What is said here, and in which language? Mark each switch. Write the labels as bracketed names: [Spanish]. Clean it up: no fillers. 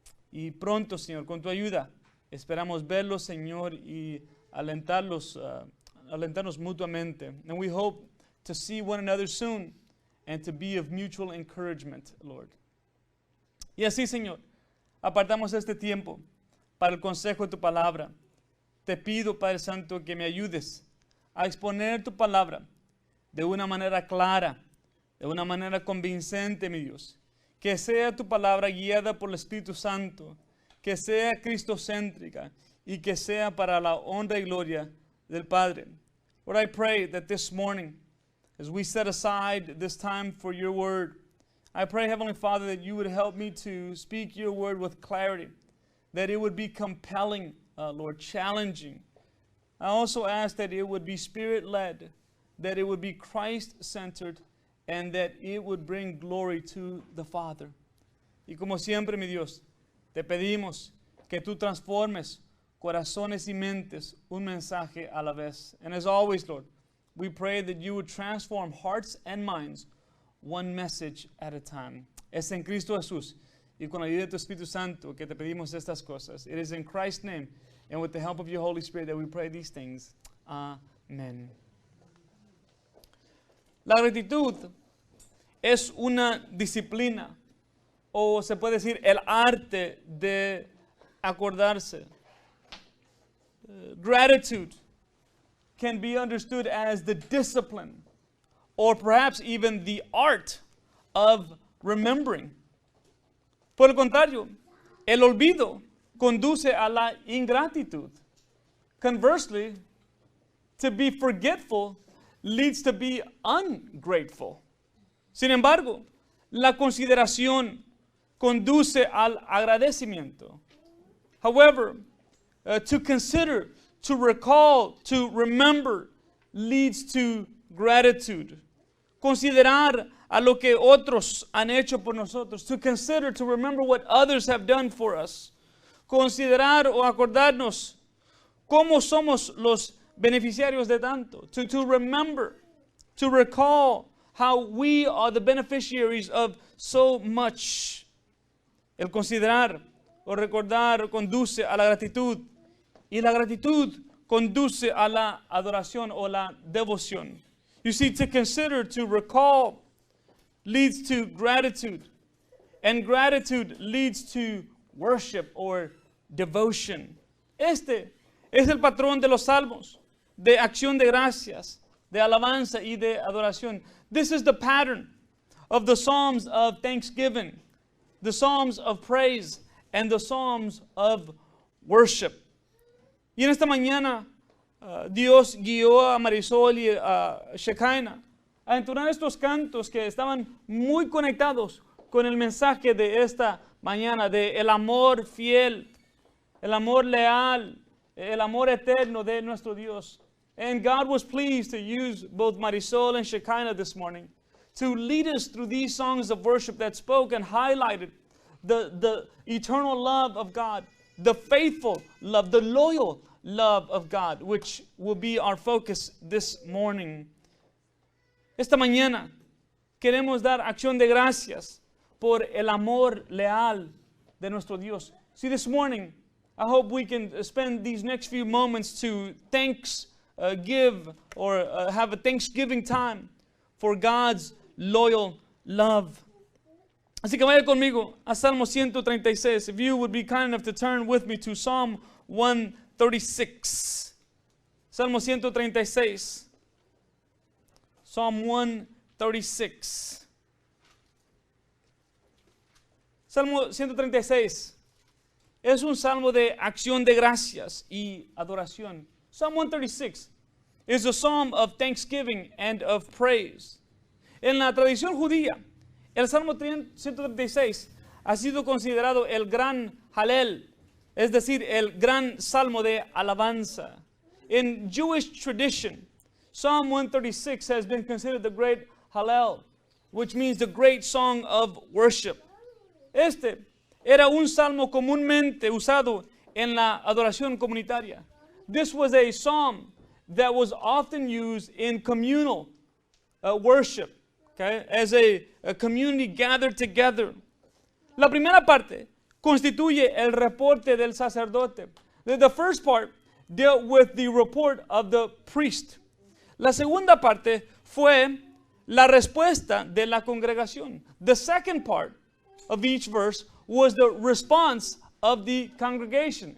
[Spanish] Y pronto, Señor, con tu ayuda, esperamos verlos, Señor, y alentarnos mutuamente. [English] And we hope to see one another soon and to be of mutual encouragement, Lord. [Spanish] Y así, Señor, apartamos este tiempo para el consejo de tu palabra. Te pido, Padre Santo, que me ayudes a exponer tu palabra de una manera clara, de una manera convincente, mi Dios. Que sea tu palabra guiada por el Espíritu Santo, que sea cristocéntrica y que sea para la honra y gloria del Padre. [English] Lord, I pray that this morning, as we set aside this time for your word, I pray, Heavenly Father, that you would help me to speak your word with clarity, that it would be compelling, Lord, challenging. I also ask that it would be Spirit-led, that it would be Christ-centered, and that it would bring glory to the Father. [Spanish] Y como siempre, mi Dios, te pedimos que tú transformes corazones y mentes un mensaje a la vez. [English] And as always, Lord, we pray that you would transform hearts and minds one message at a time. [Spanish] Es en Cristo Jesús y con la ayuda de tu Espíritu Santo que te pedimos estas cosas. [English] It is in Christ's name and with the help of your Holy Spirit that we pray these things. [Spanish] Amen. La gratitud es una disciplina, o se puede decir el arte de acordarse. [English] Gratitude can be understood as the discipline, or perhaps even the art of remembering. [Spanish] Por el contrario, el olvido conduce a la ingratitud. [English] Conversely, to be forgetful leads to be ungrateful. [Spanish] Sin embargo, la consideración conduce al agradecimiento. [English] However, to consider, to recall, to remember leads to gratitude. [Spanish] Considerar a lo que otros han hecho por nosotros. [English] To consider, to remember what others have done for us. [Spanish] Considerar o acordarnos cómo somos los beneficiarios de tanto. [English] To remember, to recall how we are the beneficiaries of so much. [Spanish] El considerar o recordar conduce a la gratitud, y la gratitud conduce a la adoración o la devoción. [English] You see, to consider, to recall leads to gratitude, and gratitude leads to worship or devotion. [Spanish] Este es el patrón de los salmos, de acción de gracias, de alabanza y de adoración. [English] This is the pattern of the Psalms of thanksgiving, the Psalms of praise, and the Psalms of worship. [Spanish] Y en esta mañana, Dios guió a Marisol y a Shekinah a entonar estos cantos que estaban muy conectados con el mensaje de esta mañana, de el amor fiel, el amor leal, el amor eterno de nuestro Dios. [English] And God was pleased to use both Marisol and Shekinah this morning to lead us through these songs of worship that spoke and highlighted the eternal love of God, the faithful love, the loyal love of God, which will be our focus this morning. [Spanish] Esta mañana queremos dar acción de gracias por el amor leal de nuestro Dios. [English] See, this morning, I hope we can spend these next few moments to give or have a Thanksgiving time for God's loyal love. [Spanish] Así que vaya conmigo a Salmo 136. [English] If you would be kind enough to turn with me to Psalm 136. [Spanish] Salmo 136. [English] Psalm 136. [Spanish] Salmo 136 es un salmo de acción de gracias y adoración. [English] Psalm 136 is a psalm of thanksgiving and of praise. [Spanish] En la tradición judía, el Salmo 136 ha sido considerado el gran Halel, es decir, el gran salmo de alabanza. [English] In Jewish tradition, Psalm 136 has been considered the great Hallel, which means the great song of worship. [Spanish] Este era un salmo comúnmente usado en la adoración comunitaria. [English] This was a psalm that was often used in communal worship, okay, as a community gathered together. [Spanish] La primera parte constituye el reporte del sacerdote. [English] The first part dealt with the report of the priest. [Spanish] La segunda parte fue la respuesta de la congregación. [English] The second part of each verse was the response of the congregation.